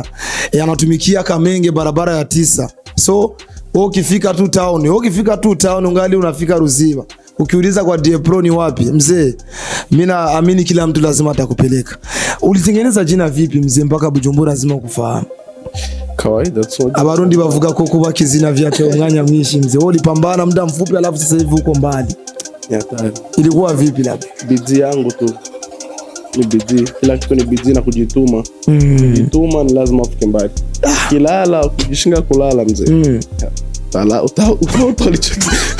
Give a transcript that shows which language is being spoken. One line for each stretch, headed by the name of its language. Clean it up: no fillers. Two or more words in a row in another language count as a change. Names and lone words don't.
Swahili: Anatumikia Kamenge barabara ya 9. So ukifika tu town ungali unafika Ruziba. ukiuliza kwa Die Pro ni wapi mzee, mimi naamini kila mtu lazima atakupeleka. Ulitengeneza jina vipi mzee mpaka Bujumbura lazima kufahamu? Kawaida tu.
Rundi: Abarundi bavuga ko kuba kizina vyate umwanya mwinshi mzee.
Swahili: Wewe ulipambana muda mfupi alafu sasa hivi uko mbali. Hatari. Ilikuwa vipi labda? Bidii yangu tu. Ni bidii. Kila kitu ni bidii na kujituma. Kujituma ni lazima ufike mbali. Kilala, ukijishinga kulala mzee. Tala utalicheki.